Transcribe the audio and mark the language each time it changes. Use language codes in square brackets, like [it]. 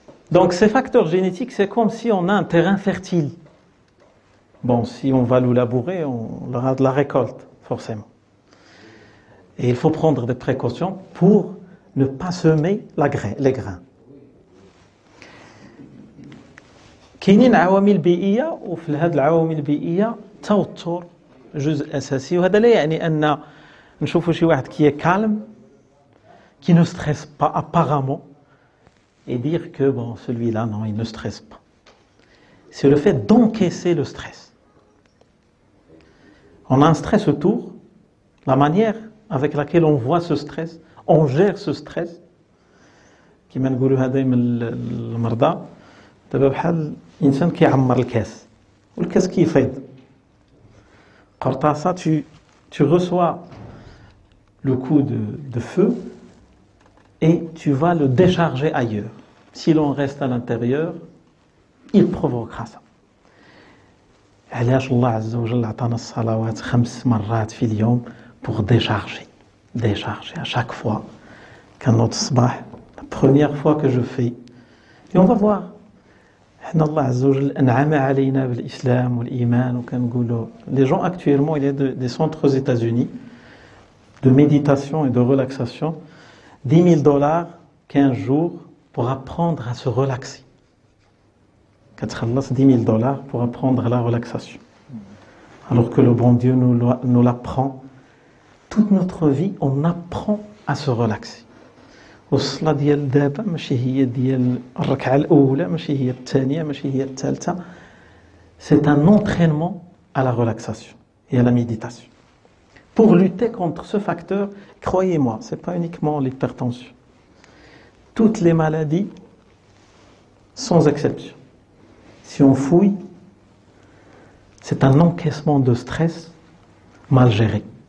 [fr] Donc ces facteurs génétiques, c'est comme si on a un terrain fertile. Si on va le labourer, on aura de la récolte, forcément. Et il faut prendre des précautions pour ne pas semer les grains. [ar] كاينين عوامل بيئية، وفي هذه العوامل البيئية توتر جزء أساسي. وهذا لا يعني أن نشوفوا شي واحد [fr] qui est calme, qui ne stresse pas apparemment, et dire que celui-là, non, il ne stresse pas. C'est le fait d'encaisser le stress. On a un stress autour, la manière avec laquelle on voit ce stress, on gère ce stress. [ar] كما نقولوا هذا من المرضى دابا بحال إنسان كيعمر الكاس والكاس كيفيض. [fr] قرطاسة tu reçois le coup de feu et tu vas le décharger ailleurs. Si l'on reste à l'intérieur, il provoquera ça. [ar] علاش الله عز وجل عطانا الصلوات 5 مرات في اليوم [fr] pour décharger à chaque fois [ar] كنوض الصباح. [fr] La première fois que je fais, et on va voir [ar] حنا الله عز وجل أنعم علينا بالإسلام والإيمان. وكنقولوا [fr] les gens actuellement, il y a des centres aux États-Unis de méditation et de relaxation, $10,000 15 jours pour apprendre à se relaxer. [ar] كتخلص [fr] $10,000 pour apprendre la relaxation. Alors que le bon Dieu nous l'apprend. Toute notre vie, on apprend à se relaxer. [ar] والصلاة ديال دابا ماشي هي ديال الركعة الأولى، ماشي هي الثانية، ماشي هي الثالثة. [fr] C'est un entraînement à la relaxation et à la méditation. Pour lutter contre ce facteur, croyez-moi, ce n'est pas uniquement l'hypertension. Toutes les maladies, sans exception, si on fouille, c'est un encaissement de stress mal géré.